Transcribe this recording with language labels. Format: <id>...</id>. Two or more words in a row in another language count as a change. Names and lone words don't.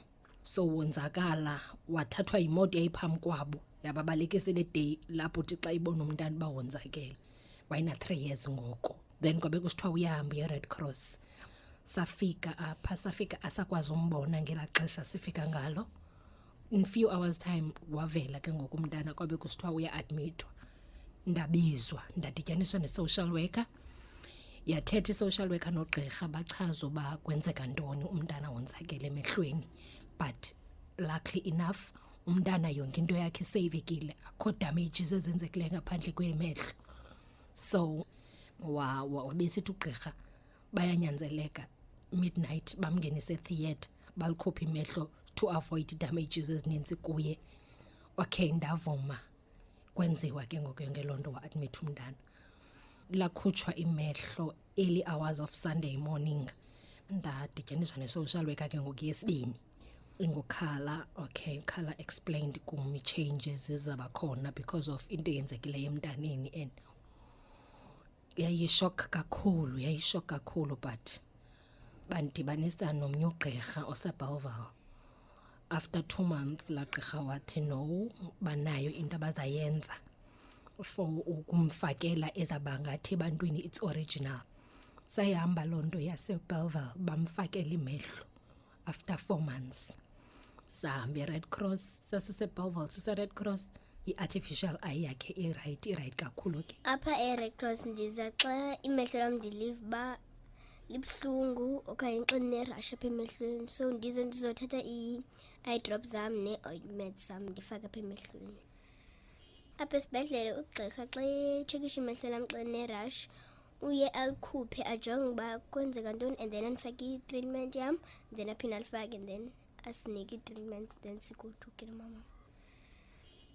<xh>So wonzakala wathathwa imoto yayiphambi kwabo yababalekise le day lapho uthi xa ibona umntana bawonzakele. Wayena 3 years ngoko. Then kwabe kusithiwa uyahamba ye-Red Cross. Safika asakwazi umbona ngela xesha sifika ngalo.</xh> <en>In few hours time</en> <xh>wavela ke ngoku umntana kwabe kusithiwa uya-admithwa. Ndabizwa ndadityaniswa ne-social worker. Yathetha i-social worker nogqirha bachaza uba kwenzeka ntoni umntana wonzakele emehlweni.</xh> <en>But luckily enough</en> <xh>umntana yonke into yakhe isavekile, akho damages ezenzekileyo ngaphandle kwemehlo. So wabesithi ugqirha bayanyanzeleka midnight bamngenise theatre balikhupha imehlo</xh> <en>to avoid damages</en> <xh>ezininzi kuye. Okay, ndavuma kwenziwa ke ngoku yonke loo nto wa-admit umntana. Lakhutshwa imehlo</xh> <en>early hours of Sunday morning.</en> <xh>Ndadityaniswa ne-social worker ke ngoku yesibini. Ngokhala, okay, Khala explained kumi changes ezabakhona</xh> <en>because of</en> <xh>into eyenzekileyo emntaneni and yayishock kakhulu but bandibanisa nomnye ugqirha oseBellville.</xh> <en>After 2 months</en> <xh>la gqirha wathi no, banayo into abazayenza for ukumfakela ezabangathi ebantwini</xh> <en>it's original.</en> <xh>Sayihamba loo nto yaseBellville bamfakela imehlo</xh> <en>after 4 months.</en> <xh>Sahambe Red Cross, sasiseBellville sise-Red Cross, i-artificial eye yakhe i-right kakhulu ke. Apha e-Red Cross ndiza xa imehlo lam ndilive ba libuhlungu okanye xa ndine-rush apha emehlweni. So ndize ndizothatha i-eye drop zam ne-ointment zam ndifake apha emehlweni. Apha esibhedlele ugqirha xa etshekisha imehlo lam xa ndine-rush uye alikhuphe ajonge uba kwenzeka ntoni</xh> <en>and then</en> <xh>andifake i-treatment yam, then aphinde alifake</xh> <en>and then</en> <xh>asinike i-treatment then sikuthukile mama.</xh>